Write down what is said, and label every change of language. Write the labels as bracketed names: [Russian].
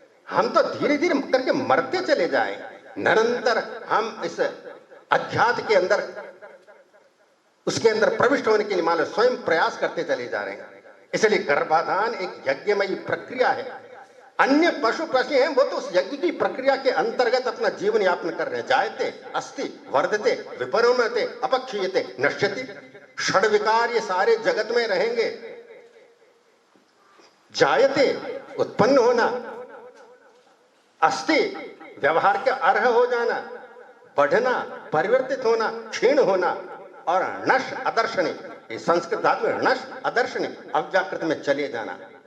[Hindi] हम तो धीरे धीरे करके मरते चले जाएं। निरंतर हम इस अध्यात्म के अंदर, उसके अंदर प्रविष्ट होने के लिए मान लो स्वयं प्रयास करते चले जा रहे हैं। इसलिए गर्भाधान एक यज्ञमयी प्रक्रिया है। अन्य पशु पक्षी हैं, वो तो उस यज्ञ की प्रक्रिया के अंतर्गत अपना जीवन यापन कर रहे हैं। [Sanskrit] जायते अस्ति वर्धते विपरिणमते अपक्षीयते नश्यति। [Hindi] षड विकार ये सारे जगत में रहेंगे। जायते उत्पन्न होना, अस्ति व्यवहार के अर्ह हो जाना, बढ़ना, परिवर्तित होना, क्षीण होना, और नश अदर्शनी, संस्कृत धातु है नश अदर्शनी, अव्याकृत में चले जाना।